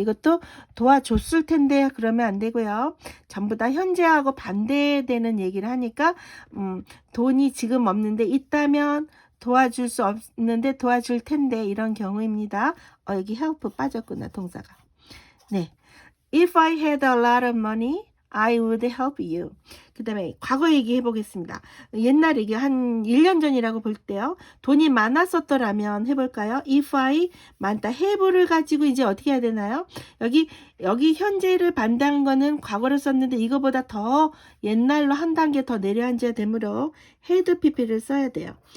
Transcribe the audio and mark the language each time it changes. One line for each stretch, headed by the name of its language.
Korean: 이것도 도와줬을 텐데 그러면 안 되고요. 전부 다 현재하고 반대되는 얘기를 하니까 돈이 지금 없는데 있다면 도와줄 수 없는데 도와줄 텐데, 이런 경우입니다. 여기 help 빠졌구나, 동사가. 네.
English: If I had a lot of money, I would help you.
Korean: 그 다음에 과거 얘기해 보겠습니다. 옛날 얘기, 한 1년 전이라고 볼 때요. 돈이 많았었더라면 해볼까요? If I, 많다, have를 가지고 이제 어떻게 해야 되나요? 여기 현재를 반대한 거는 과거로 썼는데 이거보다 더 옛날로 한 단계 더 내려앉아야 되므로 had pp를 써야 돼요.